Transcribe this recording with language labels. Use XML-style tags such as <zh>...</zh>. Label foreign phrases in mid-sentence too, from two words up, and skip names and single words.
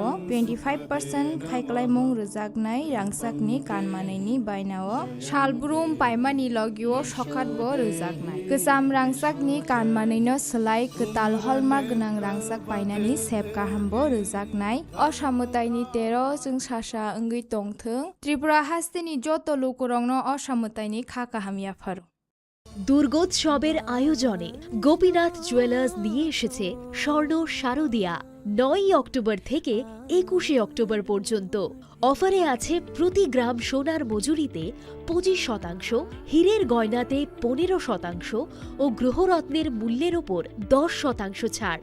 <brx>25% खायखालायमुं रोजाक रांसाकनि कानमानैनि बायनाव शालब्रुम पायमानि लगिओ सखातबो रोजाकनाय गोजाम रांसाकनि कानमानैनो सोलाय गोताल हलमार्क गोनां रांसाक पायनानि सेब गाहामबो रोजाकनाय असामुताइनि 13 जों सासा ओंगै तंथों त्रिपुरा हास्तेनि जत लोकरंनो असामुताइनि खा काहामियाफार</brx> <bn>দুর্গোৎসবের আয়োজনে গোপীনাথ জুয়েলার্স নিয়ে এসেছে স্বর্ণ শারদিয়া 9 অক্টোবর থেকে 21 অক্টোবর পর্যন্ত অফারে আছে প্রতি গ্রাম সোনার মজুরিতে 25%, হীরের গয়নাতে 15% ও গ্রহরত্নের মূল্যের ওপর 10% ছাড়।</bn>